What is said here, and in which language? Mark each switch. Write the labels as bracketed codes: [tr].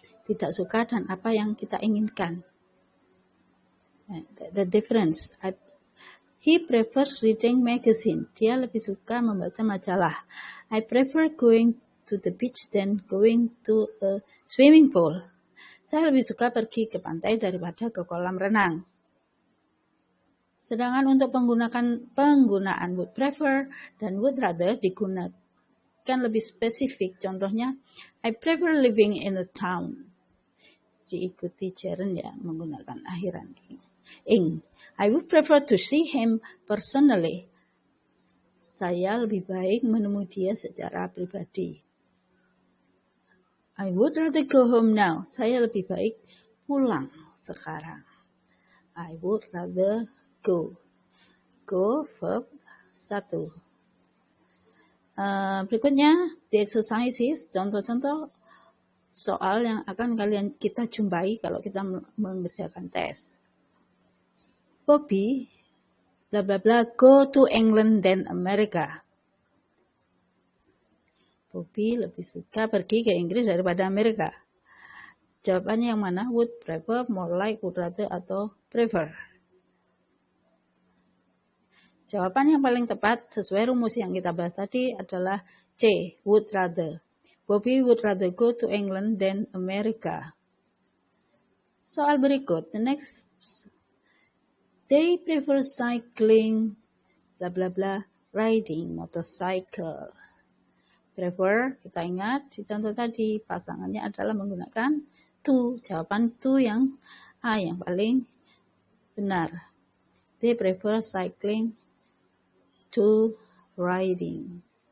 [id] Tidak suka dan apa yang kita inginkan. [en] The difference. He prefers reading magazine. [id] Dia lebih suka membaca majalah. [en] I prefer going to the beach than going to a swimming pool. [id] Saya lebih suka pergi ke pantai daripada ke kolam renang. Sedangkan untuk penggunaan [en] would prefer [id] dan [en] would rather [id] digunakan lebih spesifik. Contohnya, [en] I prefer living in a town. [id] Diikuti gerund ya, menggunakan akhiran ing. [en] I would prefer to see him personally. [id] Saya lebih baik menemui dia secara pribadi. [en] I would rather go home now. [id] Saya lebih baik pulang sekarang. [en] I would rather go. Go verb 1. [id] Berikutnya [en] the exercises, [id] contoh-contoh soal yang akan kita jumpai kalau kita mengerjakan tes. [en] Bobby, bla bla bla, go to England then America. [id] Bobby lebih suka pergi ke Inggris daripada Amerika. Jawabannya yang mana? [en] Would prefer, more like, would rather, [id] atau [en] prefer? [id] Jawaban yang paling tepat sesuai rumus yang kita bahas tadi adalah C, [en] would rather. Bobby would rather go to England than America. [id] Soal berikut, [en] the next. They prefer cycling, bla bla bla, riding motorcycle. [id] Prefer, kita ingat di contoh tadi, pasangannya adalah menggunakan to. Jawaban to yang A yang paling benar. [en] They prefer cycling to riding.